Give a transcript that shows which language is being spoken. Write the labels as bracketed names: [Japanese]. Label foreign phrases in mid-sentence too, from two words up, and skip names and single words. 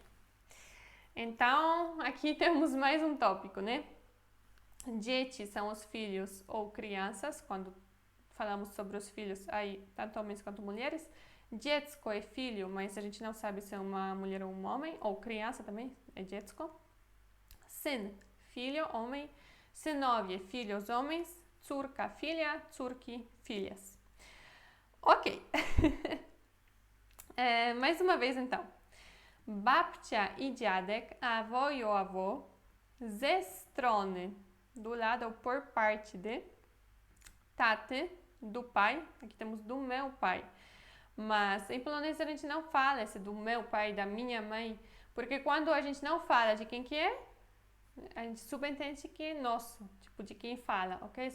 [Portuguese] Então, aqui temos mais um tópico, né? Dzieci são os filhos ou crianças, quando falamos sobre os filhos, aí tanto homens quanto mulheres. Dziecko é filho, mas a gente não sabe se é uma mulher ou um homem, ou criança também, é dziecko. Syn, filho, homem. Synowie, filhos, homens. Córka, filha. Córki, filhas. Ok. Mais uma vez, então. [Polish] Babcia i dziadek, [Portuguese] avó e o avô, [Polish] ze strony, [Portuguese] do lado ou por parte de, taty, do pai, aqui temos do meu pai. Mas em polonês a gente não fala esse do meu pai, da minha mãe, porque quando a gente não fala de quem que é, a gente subentende que é nosso, tipo, de quem fala, ok?